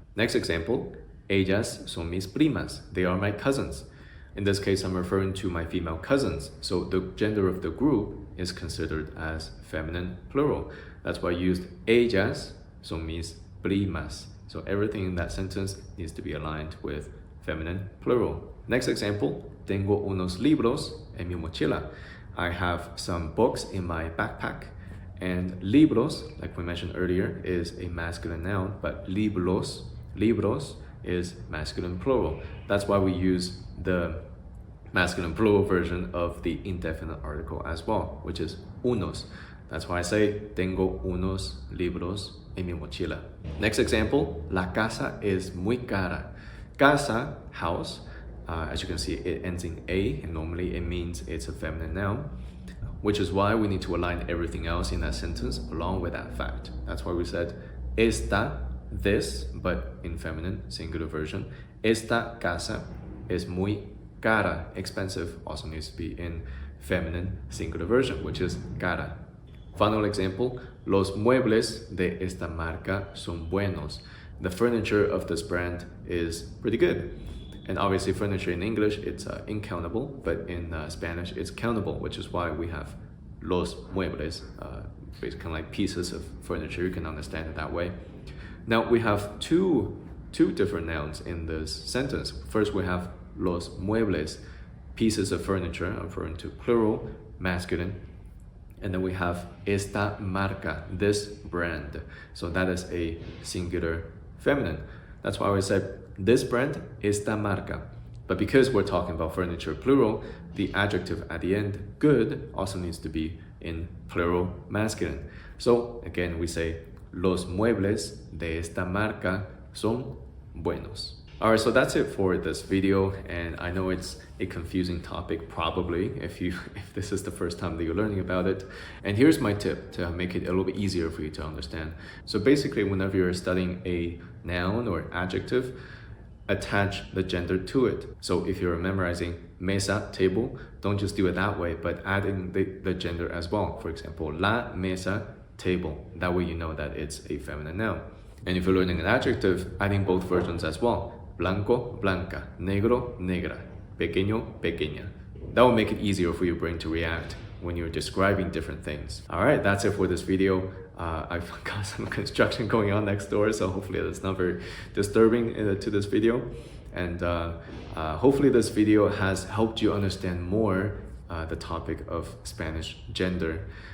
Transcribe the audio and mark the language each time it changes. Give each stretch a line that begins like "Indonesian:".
English: Next example,
Spanish: ellas son mis primas.
English: They are my cousins. In this case, I'm referring to my female cousins. So the gender of the group is considered as feminine plural. That's why I used
Spanish: ellas son mis primas.
English: So everything in that sentence needs to be aligned with feminine plural. Next example,
Spanish: tengo unos libros en mi mochila.
English: I have some books in my backpack. And libros, like we mentioned earlier, is a masculine noun, but libros is masculine plural. That's why we use the masculine plural version of the indefinite article as well, which is unos. That's why I say
Spanish: tengo unos libros en mi mochila.
English: Next example,
Spanish: la casa es muy cara.
English: Casa, house, as you can see, it ends in a, and normally it means it's a feminine noun, which is why we need to align everything else in that sentence along with that fact. That's why we said esta, this, but in feminine singular version.
Spanish: Esta casa es muy cara,
English: expensive, also needs to be in feminine singular version, which is cara. Final example,
Spanish: los muebles de esta marca son buenos.
English: The furniture of this brand is pretty good. And obviously furniture in English, it's incountable, but in Spanish, it's countable, which is why we have los muebles, basically like pieces of furniture. You can understand it that way. Now we have two different nouns in this sentence. First, we have los muebles, pieces of furniture. I'm referring to plural, masculine. And then we have esta marca, this brand. So that is a singular feminine. That's why I said this brand, esta marca. But because we're talking about furniture plural, the adjective at the end, good, also needs to be in plural masculine. So again, we say
Spanish: los muebles de esta marca son buenos.
English: All right, so that's it for this video, and I know it's a confusing topic probably if this is the first time that you're learning about it. And here's my tip to make it a little bit easier for you to understand. So basically, whenever you're studying a noun or adjective, attach the gender to it. So if you're memorizing mesa, table, don't just do it that way, but add in the gender as well. For example, la mesa, table. That way you know that it's a feminine noun. And if you're learning an adjective, adding both versions as well.
Spanish: Blanco, blanca, negro, negra, pequeño, pequeña.
English: That will make it easier for your brain to react when you're describing different things. All right, that's it for this video. I've got some construction going on next door, so hopefully that's not very disturbing to this video. And hopefully this video has helped you understand more the topic of Spanish gender.